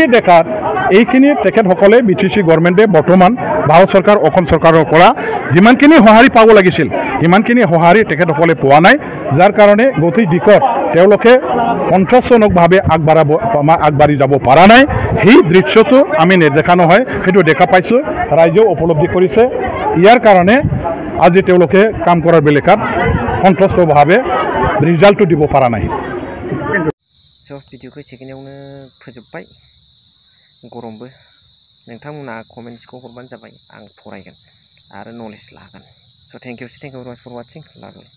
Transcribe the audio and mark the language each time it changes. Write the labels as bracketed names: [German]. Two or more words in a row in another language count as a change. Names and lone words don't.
[Assamese] দেখাত এইখিনি তেখেতসকলে BTC গভৰ্ণমেণ্টে বৰ্তমান ভাৰত চৰকাৰ অসম চৰকাৰৰ পৰা যিমানখিনি সঁহাৰি পাব লাগিছিল সিমানখিনি সঁহাৰি তেখেতসকলে পোৱা নাই যাৰ কাৰণে গোটেই দিশত তেওঁলোকে সন্তোষজনকভাৱে আগবাঢ়ি যাব পৰা নাই সেই দৃশ্যটো আমি নেদেখা নহয় সেইটো দেখা পাইছোঁ ৰাইজেও উপলব্ধি কৰিছে ইয়াৰ কাৰণে আজি তেওঁলোকে কাম কৰাৰ বেলেকাত সন্তুষ্টভাৱে ৰিজাল্টটো দিব পৰা নাই [Bodo] स' भिडिअखौ एसेखिनियावनो फोजोबबाय गरमबो नोंथांमोना कमेन्ट्सखौ हरबानो जाबाय आं फरायगोन आरो नलेज लागोन स' [English] thank you for watching love